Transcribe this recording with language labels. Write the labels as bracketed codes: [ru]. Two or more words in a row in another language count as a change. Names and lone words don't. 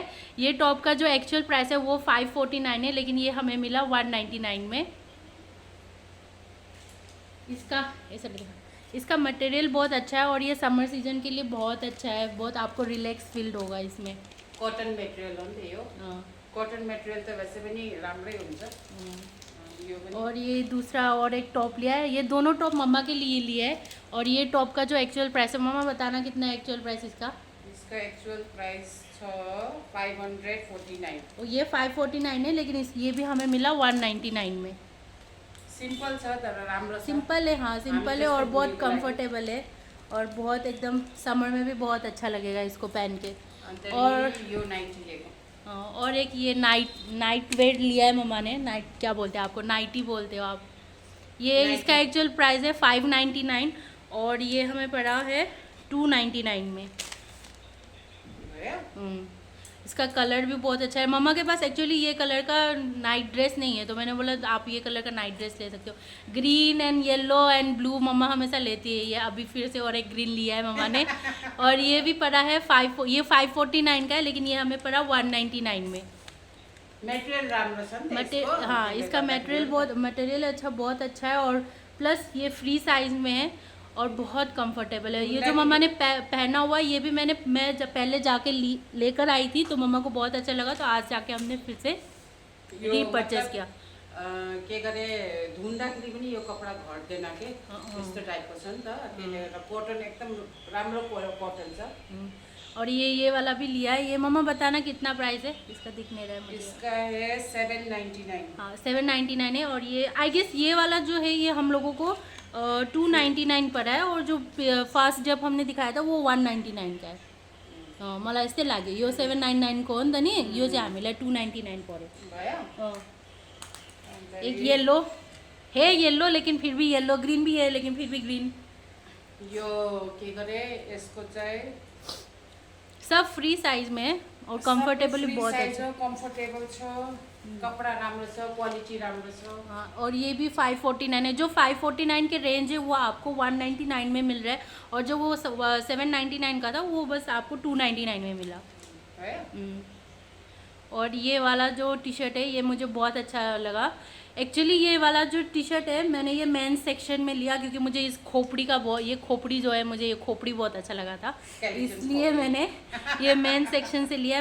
[hi] ये टॉप का जो [en] actual price [hi] है वो 549 है, लेकिन ये हमें मिला 199 में। इसका मटेरियल बहुत अच्छा है और ये समर सीजन के लिए बहुत अच्छा है, बहुत आपको रिलैक्स फील होगा इसमें। [en] cotton material [ne] हो यो। [en] cotton material [hi] तो वैसे भी नहीं [ne] राम्रै हुन्छ। [hi] और ये दूसरा और एक टॉप लिया है, ये दोनों टॉप मम्मा के लिए लिया है। और ये टॉप का जो [en] actual price [hi] है, मम्मा बताना कितना [en] actual price [hi] इसका? इसका [en] actual price [hi] 549। और ये 549 है, लेकिन ये भी हमें मिला 199 में। [ne] सिंपल छ तर राम्रो छ। [hi] सिंपल है, हाँ सिंपल है और बहुत कंफर्टेबल है और बहुत एकदम समर में भी बहुत अच्छा लगेगा इसको पहन के। और [ne] यो नाइटी लिएको। [hi] और एक ये [en] night wear [hi] लिया है मम्मा ने। नाइट क्या बोलते हैं आपको? नाइटी बोलते हो आप। ये इसका [en] actual price [hi] है 599 और ये हमें पड़ा है 299 में। इसका कलर भी बहुत अच्छा है। मम्मा के पास एक्चुअली ये कलर का [en] night dress [hi] नहीं है, तो मैंने बोला आप ये कलर का [en] night dress [hi] ले सकते हो। [en] green and yellow and blue [hi] मम्मा हमेशा लेती है, ये अभी फिर से और एक ग्रीन लिया है मम्मा ने। और ये भी पड़ा है 549 का है, लेकिन ये हमें पड़ा 199 में। [ne] मटेरियल राम्रो छ नि त यसको। [hi] हाँ, इसका मटेरियल अच्छा, बहुत अच्छा है और प्लस ये [en] free size [hi] में है और बहुत कंफर्टेबल है। ये जो मम्मा ने पहना हुआ है ये भी मैं जब पहले जाके लेकर आई थी तो मम्मा को बहुत अच्छा लगा, तो आज जाके हमने फिर से रीपरचेज किया। [ne] के गरे धुँदाखेरि पनि यो कपडा घट्दैन के, यस्तो टाइपको छ नि त। त्यसले गर्दा कटन एकदम राम्रो कटन छ। [hi] और ये वाला भी लिया है। ये मम्मा बताना कितना प्राइस है इसका? दिख नहीं रहा है मुझे। इसका है 799। हाँ 799 है। और ये [en] I guess [hi] ये वाला जो है ये हम लोगों को 299 पड़ा है, और जो फर्स्ट जब हमने दिखाया था वो 199 का है। [ne] मलाई यस्तै लाग्यो, यो 799 को हो नि त नि, यो चाहिँ हामीलाई 299 पर्यो। [hi] एक येलो है, येलो लेकिन फिर भी येलो, ग्रीन भी है लेकिन फिर भी ग्रीन। [ne] यो के गरे यसको चाहिँ [hi] सब [en] free size [hi] में है और कंफर्टेबल भी बहुत अच्छा। [ne] कंफर्टेबल छ, कपड़ा राम्रो छ, क्वालिटी राम्रो छ। [hi] हाँ, और ये भी 549 है। जो 549 के रेंज है वो आपको 199 में मिल रहा है, और जो वो 799 का था वो बस आपको 299 में मिला है। और ये वाला जो [en] T shirt [hi] है ये मुझे बहुत अच्छा लगा। एक्चुअली ये वाला जो [en] T shirt [hi] है मैंने ये [en] men's section [hi] में लिया, क्योंकि मुझे इस खोपड़ी का ये खोपड़ी जो है, मुझे ये खोपड़ी बहुत अच्छा लगा था, इसलिए मैंने ये [en] men's section [hi] से लिया है।